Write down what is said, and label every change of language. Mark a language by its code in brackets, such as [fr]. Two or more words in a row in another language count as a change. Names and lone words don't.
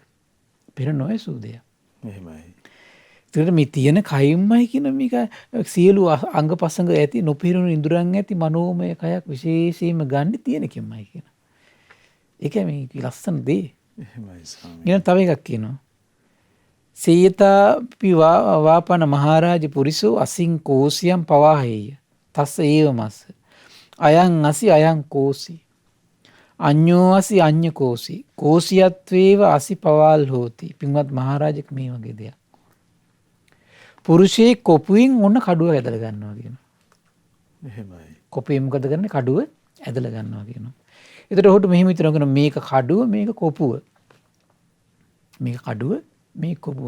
[si] පෙර නොඇසූ දෙයක්. එහෙමයි. ඒකට මේ තියෙන කයින්මයි කියන මේක සියලු අංගපසංග ඇති නොපිරුණු ඉඳුරන් ඇති මනෝමය කයක් විශේෂයෙන්ම ගන්න තියෙන කෙමයි කියන. ඒකයි මේ ලස්සන දේ. එහෙමයි ස්වාමීනි. ඊළඟ තව එකක් කියනවා. [pi] සේයතාපි වාපන මහරජ පුරිසෝ අසින් කෝසියම් පවාහෙය. තස්ස ඒවමස්ස. අයං අසි අයං කෝසි. අඤ්ඤෝ අසි අඤ්ඤ කෝසි. කෝසියත්වේව අසි පවාල් හෝති. [si] පින්වත් මහරජක මේ වගේ දෙයක්. පුරුෂයේ කොපුවෙන් ඔන්න කඩුව ඇදලා ගන්නවා කියනවා. එහෙමයි. කොපුවෙන් මොකද කරන්නේ? කඩුව ඇදලා ගන්නවා කියනවා. ඒතර ඔහුට මෙහෙම හිතනවා කියනවා මේක කඩුව මේක කොපුව. මේක කඩුව මේක කොපුව.